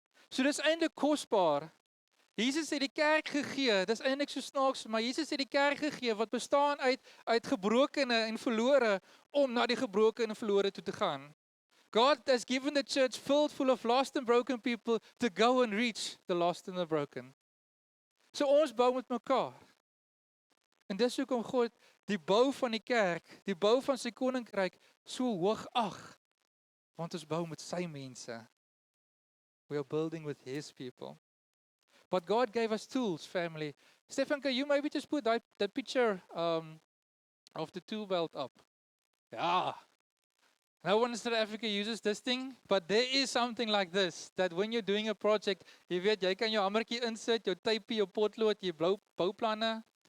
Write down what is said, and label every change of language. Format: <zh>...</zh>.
<af>So dis eintlik kosbaar. Jesus het die kerk gegee, dis eintlik so snaaks, maar Jesus het die kerk gegee wat bestaan uit gebrokene en verlore om na die gebroke en verlore toe te gaan.</af> <en>God has given the church filled full of lost and broken people to go and reach the lost and the broken.</en> <af>So ons bou met mekaar. En dis hoekom God die bou van die kerk, die bou van sy koninkryk so hoog ag, want ons bou met sy mense.</af> <en>We are building with His people. But God gave us tools, family. Stefan, can you maybe just put that picture of the tool belt up? Yeah. No one in South Africa uses this thing, but there is something like this, that when you're doing a project,</en> <af>jy weet, jy kan jou hamertjie insit, jou typie, jou potlood, jou bouplanne.</af>